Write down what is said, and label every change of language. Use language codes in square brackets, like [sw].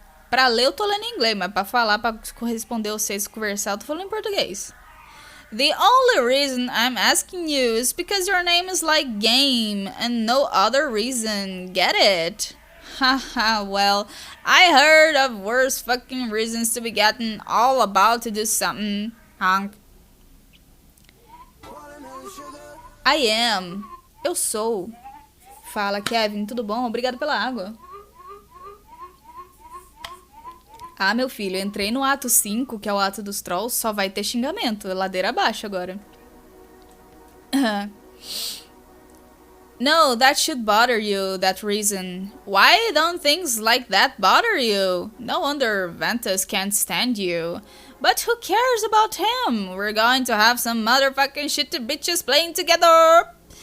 [pt] Pra ler eu tô lendo em inglês, mas pra falar, pra corresponder vocês, conversar, eu tô falando em português. [en] The only reason I'm asking you is because your name is like game and no other reason. Get it? Haha, well, I heard of worse fucking reasons to be getting all about to do something. Honk. I am. [pt] Eu sou. Fala, Kevin, tudo bom? Obrigado pela água. Ah, meu filho, entrei no ato 5, que é o ato dos trolls, só vai ter xingamento. Ladeira abaixo agora. [en] No, that should bother you, that reason. Why don't things like that bother you? No wonder Ventus can't stand you. But who cares about him? We're going to have some motherfucking shitty bitches playing together.